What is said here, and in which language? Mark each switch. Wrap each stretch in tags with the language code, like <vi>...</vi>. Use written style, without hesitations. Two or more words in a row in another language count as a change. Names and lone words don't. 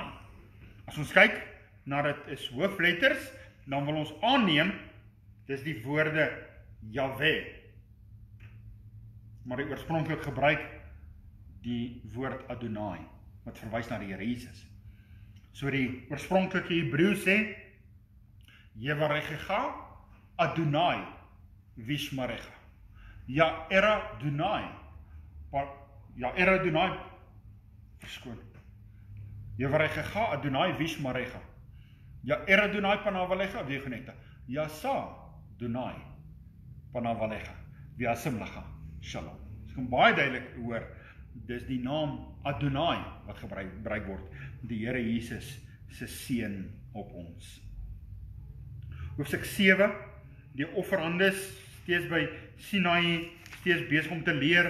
<af>As ons kyk na dit is hoofletters, dan wil ons aanneem, dis die woorde Jahwe. Maar die oorspronklik gebruik die woord Adonai, wat verwys na die Here Jesus. So die oorspronklike Hebreë sê,</af> <he>יברכך אדני וישמרך. יאר אדני, verskoon. יברכך אדני וישמרך. יאר אדני פניו אליך ויחנך ישא אדני פניו אליך וישם לך. Shalom.</he> <af>Dit kan baie duidelik hoor, dis die naam Adonai wat gebruik word, die Here Jesus se seën op ons. Hoofstuk 7, die offerandes, steeds by Sinai, steeds besig om te leer.</af>